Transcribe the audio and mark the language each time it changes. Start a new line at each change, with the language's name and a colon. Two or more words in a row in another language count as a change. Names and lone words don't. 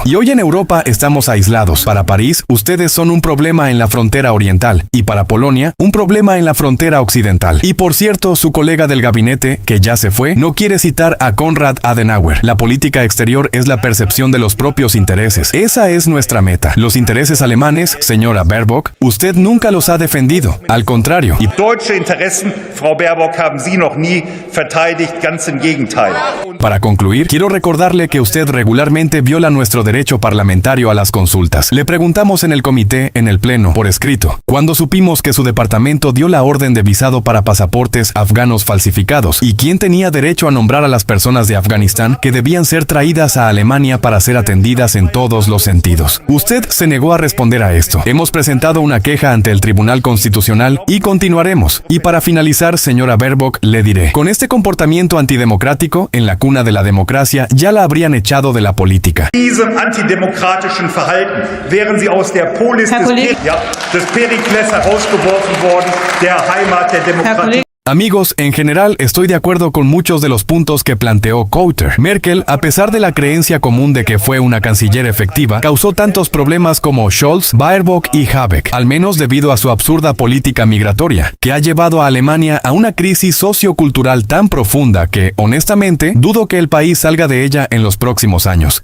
Spanish: Y hoy en Europa estamos aislados. Para París, ustedes son un problema en la frontera oriental, y para Polonia, un problema en la frontera occidental. Y por cierto, su colega del gabinete, que ya se fue, no quiere citar a Konrad Adenauer. La política exterior es la percepción de los propios intereses. Esa es nuestra meta. Los intereses alemanes, señora Baerbock, usted nunca los ha defendido. Al contrario.
German: Die deutsche Interessen, Frau Baerbock, haben Sie noch nie verteidigt, ganz im Gegenteil.
Spanish: Para concluir, quiero recordarle que usted regularmente viola nuestro derecho parlamentario a las consultas. Le preguntamos en el comité, en el pleno, por escrito, cuando supimos que su departamento dio la orden de visado para pasaportes afganos falsificados y quién tenía derecho a nombrar a las personas de Afganistán que debían ser traídas a Alemania para ser atendidas en todos los sentidos. Usted se negó a responder a esto. Hemos presentado una queja ante el Tribunal Constitucional y continuaremos. Y para finalizar, señora Baerbock, le diré, con este comportamiento antidemocrático, en la cuna de la democracia, ya la habrían echado de la política.
German: Diesem antidemokratischen Verhalten wären Sie aus der Polis des Perikles herausgeworfen worden, der Heimat der Demokratie.
Spanish: Amigos, en general estoy de acuerdo con muchos de los puntos que planteó Coulter. Merkel, a pesar de la creencia común de que fue una canciller efectiva, causó tantos problemas como Scholz, Baerbock y Habeck, al menos debido a su absurda política migratoria, que ha llevado a Alemania a una crisis sociocultural tan profunda que, honestamente, dudo que el país salga de ella en los próximos años.